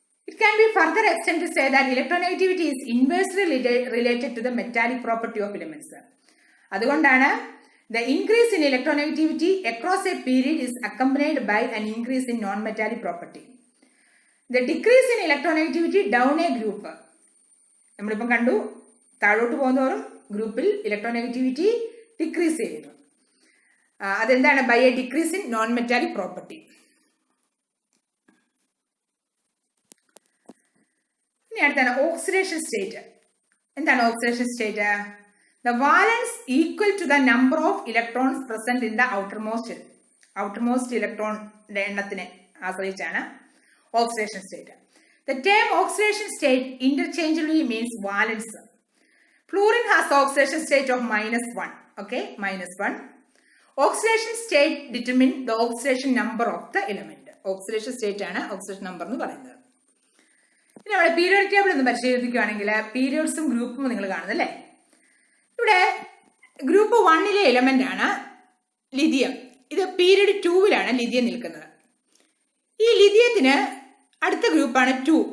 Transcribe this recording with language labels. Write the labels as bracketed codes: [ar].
[en] It can be further extended to say that electronegativity is inversely related to the metallic property of elements. [ml] അതുകൊണ്ടാണ് [en] the increase in electronegativity across a period is accompanied by an increase in non-metallic property. The decrease in electronegativity down a group. [ml] നമ്മളിപ്പം കണ്ടു താഴോട്ട് പോകുന്നതോറും ഗ്രൂപ്പിൽ electronegativity decrease ചെയ്യുന്നു. അതെന്താണ്? [en] By a decrease in non metallic property. [ml] ഇനി അടുത്താണ് oxidation state. എന്താണ് oxidation state? [en] The valence equal to the number of electrons present in the outermost electron [ml] എണ്ണത്തിനെ ആശ്രയിച്ചാണ് oxidation state. [en] The term oxidation state interchangeably means valence. Fluorine has oxidation state of -1. Okay, -1. Oxidation state determine the oxidation number of the element. [ml] Oxidation state ആണ് oxidation number എന്ന് പറയുന്നത്. ഇനി നമ്മുടെ periodic table ഒന്ന് പരിശോധിക്കുകയാണെങ്കിൽ പീരിയോഡ്സും ഗ്രൂപ്പും നിങ്ങൾ കാണുന്നല്ലേ. ഇവിടെ ഗ്രൂപ്പ് 1 എലമെന്റ് ആണ് ലിഥിയം. ഇത് പീരിയഡ് 2 ലിഥിയം നിൽക്കുന്നത്. ഈ ലിഥിയത്തിന് അടുത്ത ഗ്രൂപ്പാണ് 2.